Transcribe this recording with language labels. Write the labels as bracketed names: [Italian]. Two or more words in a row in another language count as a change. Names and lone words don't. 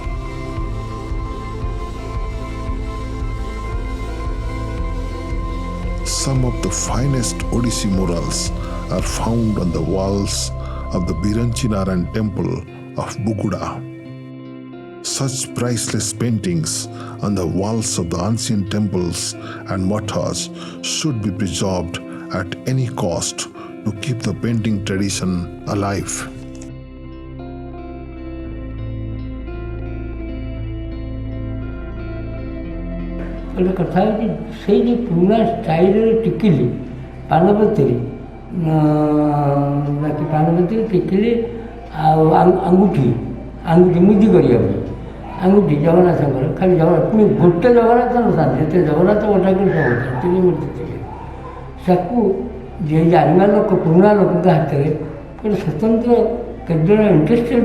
[English] Some of the finest Odissi murals are found on the walls of the Biranchinarayan temple of Buguda. Such priceless paintings on the walls of the ancient temples and mathas should be preserved at any cost to keep the painting tradition alive. [Odia] ଗୋଟେ କଥା ହେଉଛି ସେଇ ଯେଉଁ ପୁରୁଣା ଷ୍ଟାଇଲରେ ଟିକିଲି ପାନପତ୍ରୀ ବାକି ପାନପତ୍ରୀ ଟିକିଲି ଆଉ ଆଙ୍ଗୁଠି ମୁଦି କରିବା ପାଇଁ ଆଙ୍ଗୁଠି ଜଗନ୍ନାଥଙ୍କର ଖାଲି ଜଗନ୍ନାଥ ପୁଣି ଗୋଟେ ଜଗନ୍ନାଥ ନଥାନ୍ତି ଯେତେ ଜଗନ୍ନାଥ ଗୋଟାକୁ ସେତିକି ମୂର୍ତ୍ତି ଥିଲେ ତାକୁ ଯିଏ ଜାଣିବା ଲୋକ ପୁରୁଣା ଲୋକଙ୍କ ହାତରେ ଗୋଟେ ସ୍ୱତନ୍ତ୍ର କେତେଜଣ ଇଣ୍ଟରେଷ୍ଟେଡ଼